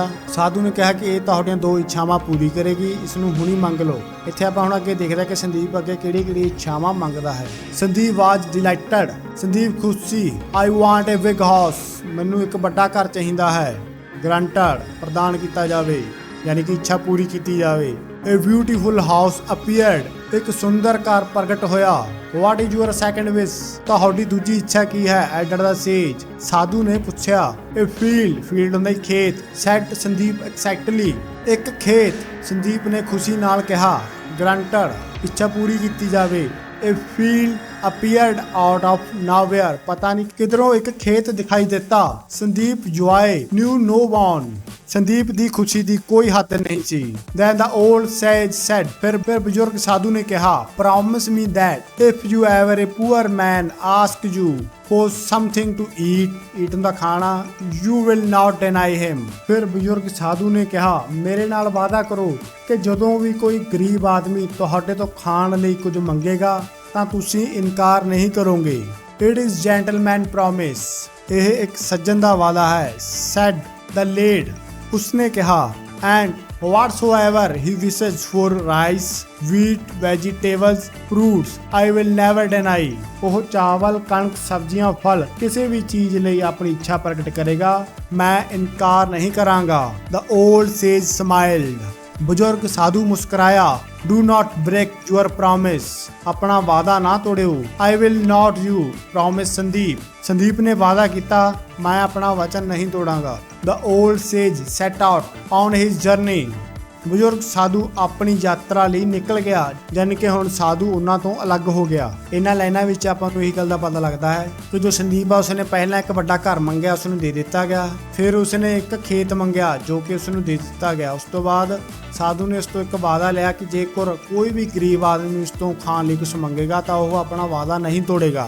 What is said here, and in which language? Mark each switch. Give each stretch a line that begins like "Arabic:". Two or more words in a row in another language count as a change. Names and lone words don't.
Punjabi: ਸਾਧੂ ਨੇ ਕਿਹਾ ਕਿ ਇਹ ਤੁਹਾਡੀਆਂ 2 ਇੱਛਾਵਾਂ ਪੂਰੀ ਕਰੇਗੀ, ਇਸ ਨੂੰ ਹੁਣੀ ਮੰਗ ਲਓ। ਇੱਥੇ ਆਪਾਂ ਹੁਣ ਅੱਗੇ ਦੇਖਦੇ ਕਿ ਸੰਦੀਪ ਅੱਗੇ ਕਿਹੜੀ ਇੱਛਾਵਾਂ ਮੰਗਦਾ ਹੈ।
English: ਸੰਦੀਪ was delighted. ਸੰਦੀਪ
Punjabi: ਖੁਸ਼ ਸੀ।
English: I want a big house.
Punjabi: ਮੈਨੂੰ ਇੱਕ ਵੱਡਾ ਘਰ ਚਾਹੀਦਾ ਹੈ। ਗ੍ਰਾਂਟਡ, ਪ੍ਰਦਾਨ ਕੀਤਾ ਜਾਵੇ, ਯਾਨੀ ਕਿ ਇੱਛਾ ਪੂਰੀ ਕੀਤੀ ਜਾਵੇ।
English: A beautiful house appeared।
Punjabi: ਇੱਕ ਸੁੰਦਰ ਘਰ ਪ੍ਰਗਟ ਹੋਇਆ।
English: What is your second wish?
Punjabi: ਤੁਹਾਡੀ ਦੂਜੀ ਇੱਛਾ ਕੀ ਹੈ?
English: added the sage.
Punjabi: ਸਾਧੂ ਨੇ ਪੁੱਛਿਆ।
English: A field।
Punjabi: ਫੀਲਡ ਹੁੰਦਾ ਖੇਤ।
English: Said ਸੰਦੀਪ ਐਕਸਾਈਟਲੀ।
Punjabi: ਇੱਕ ਖੇਤ। ਸੰਦੀਪ ਨੇ ਖੁਸ਼ੀ ਨਾਲ ਕਿਹਾ। Granted। ਇੱਛਾ ਪੂਰੀ ਕੀਤੀ ਜਾਵੇ।
English: A field appeared out of nowhere।
Punjabi: ਪਤਾ ਨਹੀਂ ਕਿਧਰੋਂ ਇੱਕ ਖੇਤ ਦਿਖਾਈ ਦਿੱਤਾ। ਸੰਦੀਪ
English: joy knew no bound।
Punjabi: ਸੰਦੀਪ ਦੀ ਖੁਸ਼ੀ ਦੀ ਕੋਈ ਹੱਦ ਨਹੀਂ ਸੀ।
English: Then the old sage said।
Punjabi: ਫਿਰ ਬਜ਼ੁਰਗ ਸਾਧੂ ਨੇ ਕਿਹਾ
English: promise me that if you ever a poor man ask you for something to eat
Punjabi: ਦਾ ਖਾਣਾ,
English: you will not deny him।
Punjabi: ਫਿਰ ਬਜ਼ੁਰਗ ਸਾਧੂ ਨੇ ਕਿਹਾ ਮੇਰੇ ਨਾਲ ਵਾਅਦਾ ਕਰੋ ਕਿ ਜਦੋਂ ਵੀ ਕੋਈ ਗਰੀਬ ਆਦਮੀ ਤੁਹਾਡੇ ਤੋਂ ਖਾਣ ਲਈ ਕੁਝ ਮੰਗੇਗਾ ਤਾਂ ਤੁਸੀਂ ਇਨਕਾਰ ਨਹੀਂ ਕਰੋਗੇ।
English: It is gentleman promise।
Punjabi: ਇਹ ਇੱਕ ਸੱਜਣ ਦਾ ਵਾਅਦਾ ਹੈ।
English: Said the lad।
Punjabi: ਉਸਨੇ ਕਿਹਾ
English: and whatsoever he wishes for rice, wheat, vegetables, fruits, I will never deny।
Punjabi: ਉਹ ਚਾਵਲ, ਕਣਕ, ਸਬਜ਼ੀਆਂ, ਫਲ, ਕਿਸੇ ਵੀ ਚੀਜ਼ ਲਈ ਆਪਣੀ ਇੱਛਾ ਪ੍ਰਗਟ ਕਰੇਗਾ, ਮੈਂ ਇਨਕਾਰ ਨਹੀਂ ਕਰਾਂਗਾ।
English: The old sage smiled।
Punjabi: ਬਜ਼ੁਰਗ ਸਾਧੂ ਮੁਸਕਰਾਇਆ।
English: Do not break your promise।
Punjabi: ਆਪਣਾ ਵਾਅਦਾ ਨਾ ਤੋੜਿਓ।
English: I will not you promise ਸੰਦੀਪ।
Punjabi: ਸੰਦੀਪ ਨੇ ਵਾਅਦਾ ਕੀਤਾ ਮੈਂ ਆਪਣਾ ਵਚਨ ਨਹੀਂ ਤੋੜਾਂਗਾ।
English: The old sage set out on his journey।
Punjabi: ਬਜ਼ੁਰਗ ਸਾਧੂ ਆਪਣੀ ਯਾਤਰਾ ਲਈ ਨਿਕਲ ਗਿਆ, ਜਾਨੀ ਕਿ ਹੁਣ ਸਾਧੂ ਉਹਨਾਂ ਤੋਂ ਅਲੱਗ ਹੋ ਗਿਆ। ਇਹਨਾਂ ਲਾਈਨਾਂ ਵਿੱਚ ਆਪਾਂ ਨੂੰ ਇਹੀ ਗੱਲ ਦਾ ਪਤਾ ਲੱਗਦਾ ਹੈ ਕਿ ਜੋ ਸੰਦੀਪ ਆ ਉਸਨੇ ਪਹਿਲਾਂ ਇੱਕ ਵੱਡਾ ਘਰ ਮੰਗਿਆ, ਉਸ ਨੂੰ ਦੇ ਦਿੱਤਾ ਗਿਆ। ਫਿਰ ਉਸਨੇ ਇੱਕ ਖੇਤ ਮੰਗਿਆ ਜੋ ਕਿ ਉਸ ਨੂੰ ਦੇ ਦਿੱਤਾ ਗਿਆ। ਉਸ ਤੋਂ ਬਾਅਦ ਸਾਧੂ ਨੇ ਉਸ ਤੋਂ ਇੱਕ ਵਾਅਦਾ ਲਿਆ ਕਿ ਜੇਕਰ ਕੋਈ ਵੀ ਗਰੀਬ ਆਦਮੀ ਉਸ ਤੋਂ ਖਾਣ ਲਈ ਕੁਝ ਮੰਗੇਗਾ ਤਾਂ ਉਹ ਆਪਣਾ ਵਾਅਦਾ ਨਹੀਂ ਤੋੜੇਗਾ।